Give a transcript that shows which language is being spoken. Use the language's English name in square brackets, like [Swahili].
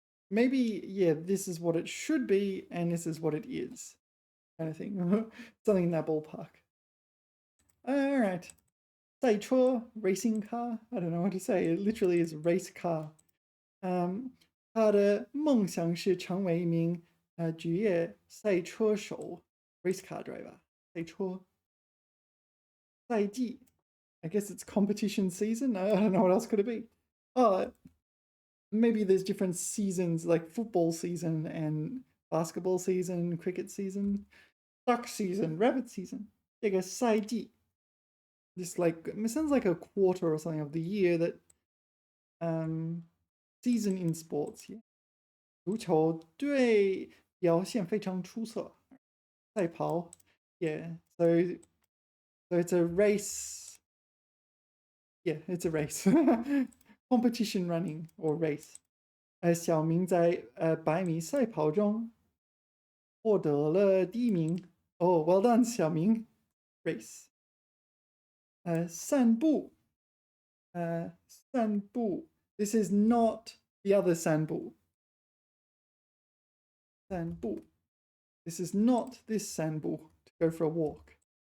[English] Maybe, yeah, this is what it should be, and this is what it is. Kind of thing. Something in that ballpark. All right. 赛车 racing car. I don't know what to say. It literally is race car. [Chinese] 他的梦想是成为一名职业赛车手 [English] race car driver. 赛车赛季 I guess it's competition season. I don't know what else could it be. Oh, maybe there's different seasons like football season and basketball season, cricket season, duck season, rabbit season. 这个赛季 This like it sounds like a quarter or something of the year that season in sports here. [Chinese] 足球队表现非常出色。 [English] 赛跑 yeah, so it's a race. Yeah, it's a race. Competition running or race. [Chinese] 小明在100米赛跑中获得了第一名。 [English] Oh, well done, 小明 race. 散步散步 This is not the other 散步 散步 This is not this 散步 to go for a walk.